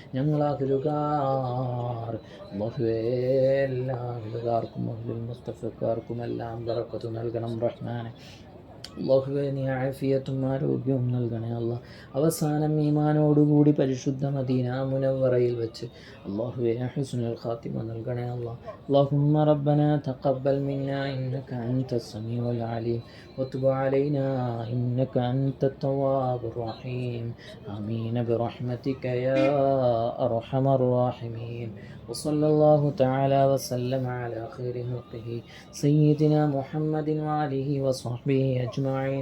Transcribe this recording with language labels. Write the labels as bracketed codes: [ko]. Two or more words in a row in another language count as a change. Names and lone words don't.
[ml] ഞങ്ങളാഹുലുകാർ എല്ലാ അഹ്ലുകാർക്കും അഹ്ലുൽ മുസ്തഫക്കാർക്കും എല്ലാം ബറക്കത്ത് നൽകണം റഹ്മാനെ. അല്ലാഹുവേ നീ ആഫിയത്തും ആരോഗ്യവും നൽകണേ അല്ല. അവസാനം ഈമാനോടുകൂടി പരിശുദ്ധ മദീന മുനവ്വറയിൽ വെച്ച് അല്ലാഹുവേ [ar] حسن الخاتمة [ml] നൽകണേ അല്ല. [ar] اللهم ربنا تقبل منا إنك أنت السميع العليم وتب علينا إنك أنت التواب الرحيم. آمين برحمتك يا أرحم الراحمين. وصلى الله تعالى وسلم على خير خلقه سيدنا محمد وآله وصحبه أجمعين.